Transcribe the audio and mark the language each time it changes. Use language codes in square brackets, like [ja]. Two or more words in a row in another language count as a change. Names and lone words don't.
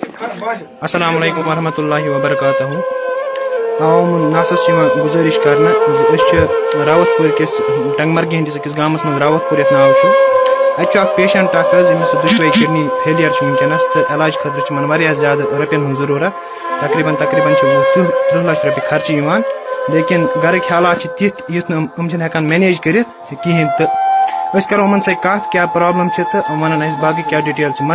[ar] السلام علیکم ورحمۃ اللہ وبرکاتہ. [ks] عوام ناسس گزارش کرنا راوت پور کس ٹنگ مرگی ہندس اکس گامس من راوت پور یت ناو اتھ اخ پیشنٹ اخ یمس دشوے کڈنی فیلیر ونکس تو علاج خاطر واریاہ زیادہ رۄپین ہن ضرورت تقریباً 30 لچھ رۄپیہِ خرچہ یوان لیکن گرک حالات تِتھ یُتھ نہٕ چھِنہٕ ہٮ۪کان مینیج کٔرِتھ کِہیٖنۍ تہٕ أسۍ کرو یِمن سۭتۍ کتھ کیٛاہ پرابلم چھِ تہٕ یِم ونن اَسہِ باقٕے کیٛاہ ڈِٹیل چھِ.